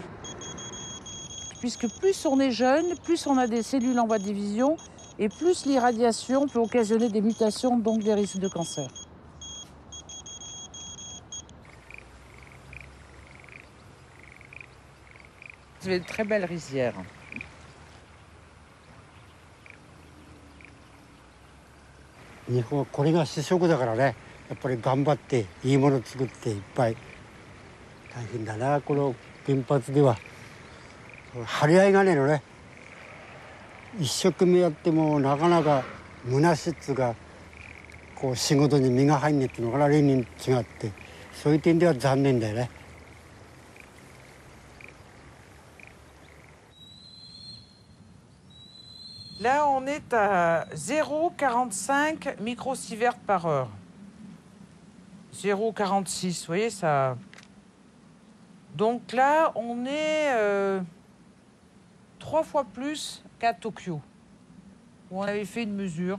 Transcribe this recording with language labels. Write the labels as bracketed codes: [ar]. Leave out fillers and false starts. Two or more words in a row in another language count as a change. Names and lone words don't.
[fr] Puisque plus on est jeune, plus on a des cellules en voie de division et plus l'irradiation peut occasionner des mutations, donc des risques de cancer. C'est une très belle rizière. [ja] Japan, これが主食だからね、やっぱり頑張っていいもの作っていっぱい。大変だな、この原発では。張り合いがねえのね。一生懸命やってもなかなか虚しっつうかこう仕事に身が入んねえっていうのかな、例年違って、そういう点では残念だよね。 [fr] Là, on est à 0,45 microsieverts par heure. 0,46, vous voyez ça. Donc là, on est 3 fois plus qu'à Tokyo, où on avait fait une mesure.